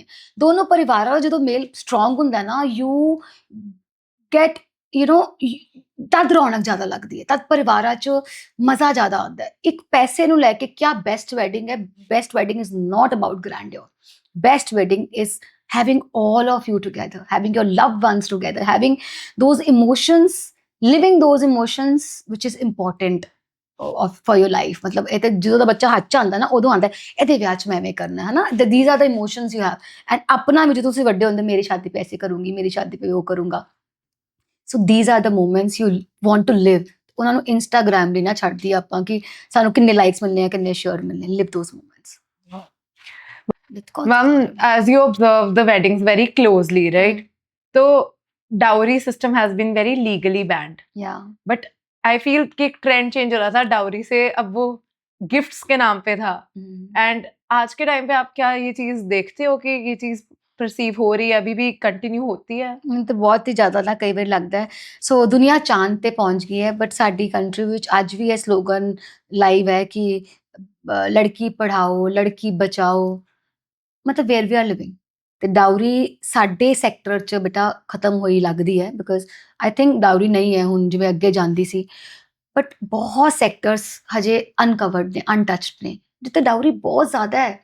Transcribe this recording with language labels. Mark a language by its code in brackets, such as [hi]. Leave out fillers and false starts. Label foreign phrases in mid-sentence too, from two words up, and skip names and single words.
[pa] ਦੋਨੋਂ ਪਰਿਵਾਰਾਂ ਦਾ ਜਦੋਂ ਮੇਲ ਸਟਰੋਂਗ ਹੁੰਦਾ ਨਾ, [en] you get [pa] ਤਦ ਰੌਣਕ ਜ਼ਿਆਦਾ ਲੱਗਦੀ ਹੈ, ਤਦ ਪਰਿਵਾਰਾਂ 'ਚ ਮਜ਼ਾ ਜ਼ਿਆਦਾ ਆਉਂਦਾ ਹੈ. ਇੱਕ ਪੈਸੇ ਨੂੰ ਲੈ ਕੇ ਕਿਆ [en] best wedding ਹੈ? Best wedding is not about grandeur. Best wedding is having all of you together, having your loved ones together, having those emotions, living those emotions which is important for your life. [pa] ਮਤਲਬ ਇਹ ਤੇ ਜਦੋਂ ਦਾ ਬੱਚਾ ਹੱਥ 'ਚ ਆਉਂਦਾ ਨਾ, ਉਦੋਂ ਆਉਂਦਾ ਇਹਦੇ ਵਿਆਹ 'ਚ ਮੈਂ ਐਵੇਂ ਕਰਨਾ ਹੈ ਨਾ. [en] these are the emotions you have. [pa] ਐਂਡ ਆਪਣਾ ਵੀ ਜਦੋਂ ਤੁਸੀਂ ਵੱਡੇ ਹੁੰਦੇ, [hi] मेरी शादी पैसे करूंगी, मेरी शादी पे [pa] ਉਹ ਕਰੂੰਗਾ. [en] ਸੋ these are the moments you want to live. [pa] ਉਹਨਾਂ ਨੂੰ ਇੰਸਟਾਗ੍ਰਾਮ ਲਈ ਨਾ ਛੱਡਦੀ ਆਪਾਂ ਕਿ ਸਾਨੂੰ ਕਿੰਨੇ ਲਾਈਕਸ ਮਿਲਨੇ ਆ, ਕਿੰਨੇ ਸ਼ੇਅਰ ਮਿਲਨੇ. [en] live those moments. Ma'am, as you observe the weddings very closely, right? So dowry system has been very legally banned. Yeah. But I feel [hi] कि एक [en] trend change [hi] हो रहा था dowry से, अब वो gifts के नाम पे था. And आज के टाइम पे आप क्या ये चीज देखते हो कि ये चीज परसीव हो रही है, अभी भी कंटिन्यू होती है? [pa] ਮੈਨੂੰ ਤਾਂ ਬਹੁਤ ਹੀ ਜ਼ਿਆਦਾ ਨਾ ਕਈ ਵਾਰ ਲੱਗਦਾ ਹੈ. ਸੋ ਦੁਨੀਆ ਚਾਂਦ ਤੇ ਪਹੁੰਚ ਗਈ ਹੈ, ਬਟ ਸਾਡੀ ਕੰਟਰੀ ਵਿੱਚ ਅੱਜ ਵੀ ਇਹ [en] slogan live [pa] ਹੈ ਕਿ [hi] लड़की पढ़ाओ, लड़की बचाओ. [en] ਮਤਲਬ where we are living. [pa] ਤੇ ਡਾਊਰੀ ਸਾਡੇ ਸੈਕਟਰ 'ਚ ਬੇਟਾ ਖਤਮ ਹੋਈ ਲੱਗਦੀ ਹੈ, [en] because I think [pa] ਡਾਊਰੀ ਨਹੀਂ ਹੈ ਹੁਣ ਜਿਵੇਂ ਅੱਗੇ ਜਾਂਦੀ ਸੀ, ਬਟ ਬਹੁਤ ਸੈਕਟਰਸ ਹਜੇ ਅਨਕਵਰਡ ਨੇ, ਅਨਟੱਚਡ ਨੇ, ਜਿੱਥੇ ਡਾਊਰੀ ਬਹੁਤ ਜ਼ਿਆਦਾ ਹੈ.